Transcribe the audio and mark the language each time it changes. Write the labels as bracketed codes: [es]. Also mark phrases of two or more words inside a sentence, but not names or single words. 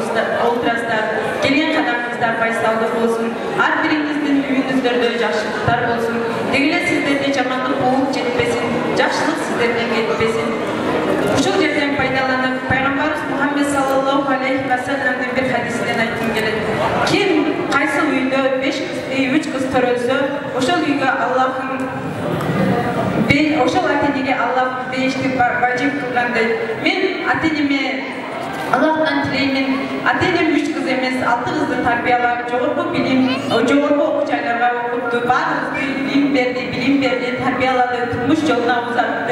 [kk] олтырастар, келген қадамыңыздар байсалды болсын, ар біріңіздің үйіңіздерде жақсылықтар болсын, дегіле сіздерде жамандық болып жетпесін, жақсылық сіздерден кетпесін. Ушул жерден пайдаланып, пайғамбарымыз Мұхаммед [ar] صلى الله عليه وسلم [kk] бір хадисінен айтқым келеді. [ky] Ким қайсы үйде 5 қыз, 3 қыз төрөлсө, ошол үйге Аллахым ошол ата-энеге Аллах бейишти важип кылгандай. Мен ата-энеме Аллахтан тилеймин, ата-энем 3 кыз эмес, 6 кызды тарбиялап, жогорку билим, жогорку окуу жайларга окутту, баарыбызды билим берди, тарбиялады, турмуш жолуна узатты.